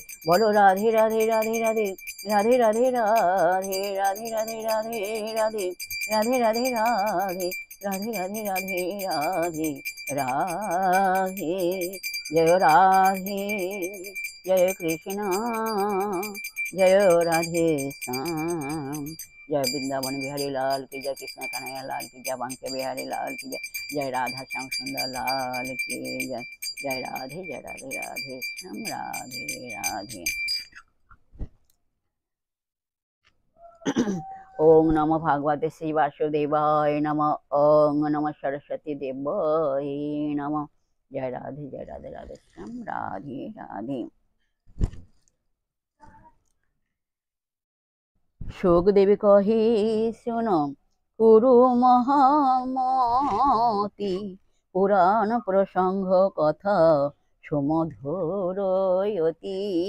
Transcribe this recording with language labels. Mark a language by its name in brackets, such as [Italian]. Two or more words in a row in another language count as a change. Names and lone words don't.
[Bangla] বলো রাধে রাধে রাধে রাধে, রাধে রাধে রাধে, রাধে রাধে রাধে রাধে, রাধে রাধে রাধে, রাধে রাধে রাধে রাধে রাধে। জয় রাধে জয় কৃষ্ণ জয় রাধে শ্যাম। [Hindi] जय वृंदावन बिहारी लाल की जय, कृष्ण कन्हैया लाल की जय, बांके बिहारी लाल की जय, जय राधा श्याम सुंदर लाल की जय। जय राधे राधे श्याम राधे राधे। [Sanskrit] ओम नमो भगवते श्री वासुदेवाय नमः, ओम नमः सरस्वती देवाय नमः। [Hindi] जय राधे राधे श्याम राधे राधे। सुखदेव कहे सुनो कुरु महामती, पुराण प्रसंग कथा सुमधुर अति।